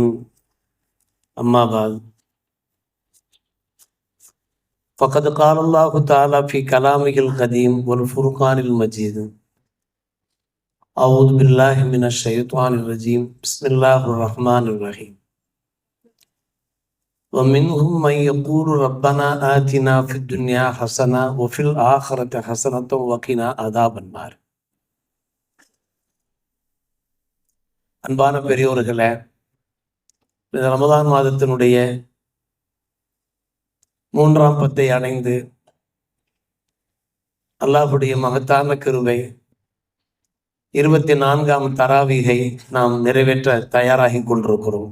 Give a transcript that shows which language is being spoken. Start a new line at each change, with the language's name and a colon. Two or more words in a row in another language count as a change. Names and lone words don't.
Arabic: أما بعد، فقد قال الله تعالى في كلامه القديم والفرقان المجيد: أعوذ بالله من الشيطان الرجيم، بسم الله الرحمن الرحيم. ومنهم من يقول ربنا آتنا في الدنيا حسنة وفي الآخرة حسنة وقنا عذاب النار.
Tamil: அன்பான பெரியோர்களே, இந்த ரமதான் மாதத்தினுடைய 3ஆம் பத்தை அடைந்து அல்லாஹ்வுடைய மகத்தான கிருபை 24ஆம் தராவீகை நாம் நிறைவேற்ற தயாராகி கொண்டிருக்கிறோம்.